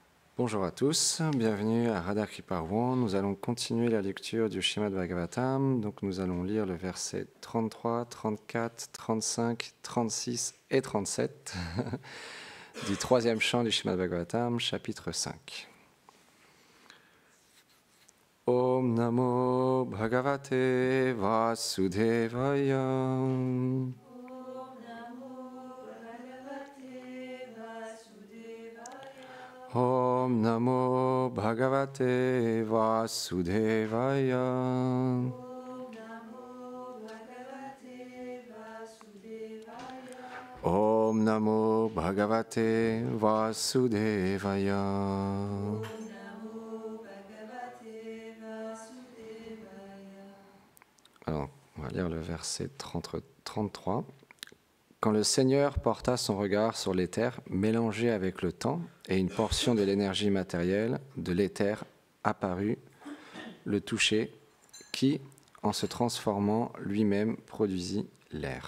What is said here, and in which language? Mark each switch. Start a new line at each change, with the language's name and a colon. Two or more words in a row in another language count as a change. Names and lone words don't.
French: Bonjour à tous, bienvenue à Radha Kriparwan. Nous allons continuer la lecture du Srimad Bhagavatam. Donc nous allons lire le verset 33, 34, 35, 36 et 37 du troisième chant du Srimad Bhagavatam, chapitre 5.
Sanskrit: Om Namo Bhagavate Vasudevaya. Om Namo Bhagavate Vasudevaya. Om Namo Bhagavate Vasudevaya.
French: Alors, on va lire le verset 33. Quand le Seigneur porta son regard sur l'éther mélangé avec le temps et une portion de l'énergie matérielle de l'éther apparut, le toucher, qui, en se transformant lui-même, produisit l'air.